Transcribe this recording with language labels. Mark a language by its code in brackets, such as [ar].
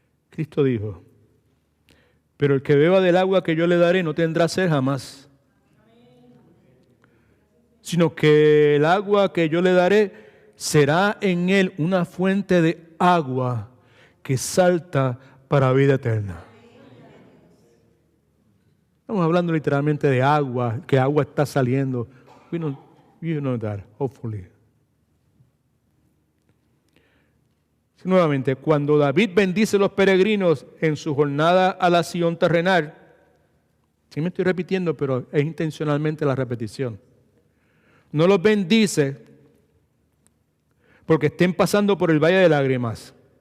[es] Cristo dijo, pero el que beba del agua que yo le daré no tendrá sed jamás, sino que el agua que yo le daré será en él una fuente de agua que salta para vida eterna. Estamos hablando literalmente de agua, que agua está saliendo. [en] You know that, hopefully. [es] Nuevamente, cuando David bendice a los peregrinos en su jornada a la Sión terrenal, sí me estoy repitiendo, pero es intencionalmente la repetición. No los bendice porque estén pasando por el valle de lágrimas.